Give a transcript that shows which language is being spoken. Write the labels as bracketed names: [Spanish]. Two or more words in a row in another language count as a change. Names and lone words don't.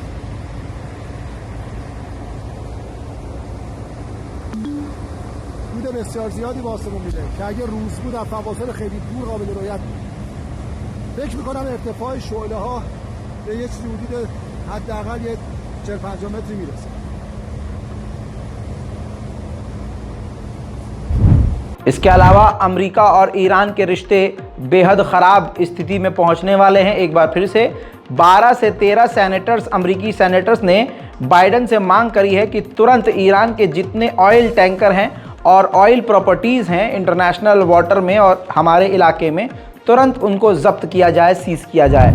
[Persian] دود بسیار زیادی به آسمون میده که اگه روز بود از فواصل خیلی دور قابل رؤیت بود. فکر می‌کنم ارتفاع شعله‌ها به یه چیزی حدود حداقل 40-50 متری میرسه. [Hindi] इसके अलावा अमेरिका और ईरान के रिश्ते बेहद ख़राब स्थिति में पहुंचने वाले हैं। एक बार फिर से 12 से 13 सेनेटर्स, अमेरिकी सेनेटर्स ने बाइडन से मांग करी है कि तुरंत ईरान के जितने [English] oil tanker [Hindi] हैं और [English] oil properties [Hindi] हैं [English] international water [Hindi] में और हमारे इलाके में, तुरंत उनको जब्त किया जाए, सीज किया जाए।